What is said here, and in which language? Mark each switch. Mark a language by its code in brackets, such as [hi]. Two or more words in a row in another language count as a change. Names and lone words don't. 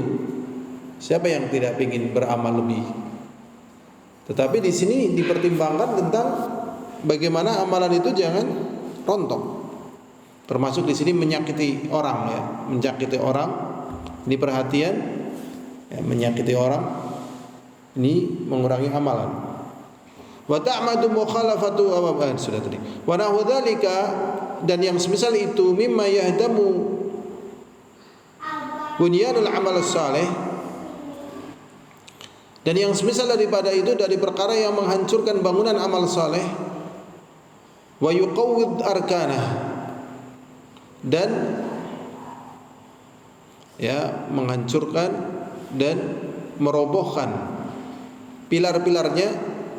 [id] Siapa yang tidak ingin beramal lebih? Tetapi di sini dipertimbangkan tentang bagaimana amalan itu jangan rontok. Termasuk di sini menyakiti orang, ya, menyakiti orang. Ini perhatian, ya, menyakiti orang ini mengurangi amalan. [ar] وتعمد مخالفة صوابا, [id] sudah tadi. [ar] ونحو ذلك, [id] dan yang semisal itu [ar] مما يهدم بنيان العمل الصالح, [id] dan yang semisal daripada itu dari perkara yang menghancurkan bangunan amal saleh, [ar] ويقوض أركانه, [id] dan ya menghancurkan dan merobohkan pilar-pilarnya.